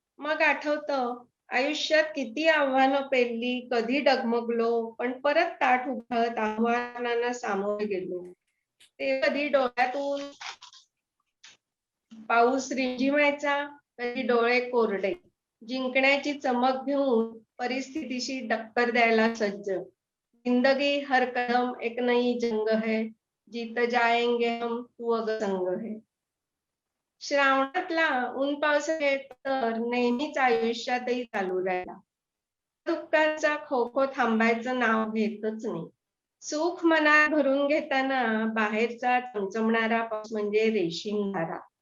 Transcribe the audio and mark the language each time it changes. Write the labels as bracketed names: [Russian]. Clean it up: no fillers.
[Marathi] मग आठवतं, आयुष्यात किती आव्हानं पेलली, कधी डगमगलो, पण परत ताठ उभत आव्हानांना सामोरे गेलो. ते कधी डोळ्यातून पाऊस रिमझिमायचा, कधी डोळे कोरडे. जिंकण्याची चमक घेऊन परिस्थितीशी टक्कर द्यायला सज्ज. [Hindi] जिंदगी हर कदम एक नई जंग है, जीत जाएंगे हम तू अग संग है. [Marathi] श्रावणातला ऊन पावसाळे तर नेहमीच आयुष्यातही चालू राहिला. दुःखाचा खो खो थांबायचं नाव घेतच नाही. सुख मनात भरून घेताना बाहेरचा चमचमणारा पाऊस म्हणजे रेशीम धारा.